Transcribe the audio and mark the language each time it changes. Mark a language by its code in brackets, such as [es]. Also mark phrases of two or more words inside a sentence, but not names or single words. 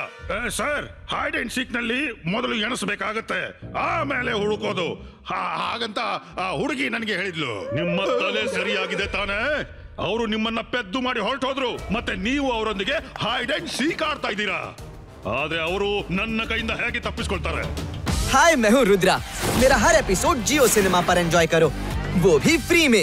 [kn] ಸರ್, [en] hide and seek [kn] ನಲ್ಲಿ ಮೊದಲು ಎಣಿಸ್ಬೇಕಾಗತ್ತೆ, ಆಮೇಲೆ ಹುಡುಕೋದು. ಹಾಗಂತ ಹುಡುಗಿ ನನಗೆ ಹೇಳಿದ್ಲು. ನಿಮ್ಮ ತಲೆ ಸರಿಯಾಗಿದೆ ತಾನೇ? ಅವರು ನಿಮ್ಮನ್ನ ಪೆದ್ದು ಮಾಡಿ ಹೊರಟೋದ್ರು, ಮತ್ತೆ ನೀವು ಅವರೊಂದಿಗೆ [en] hide and seek [kn] ಆಡ್ತಾ ಇದ್ದೀರಾ. ಆದ್ರೆ ಅವರು ನನ್ನ ಕೈಯಿಂದ ಹೇಗೆ ತಪ್ಪಿಸ್ಕೊಳ್ತಾರೆ? [hi] हाय, मैं हूँ रुद्रा। मेरा हर एपिसोड जियो सिनेमा पर एंजॉय करो, वो भी फ्री में।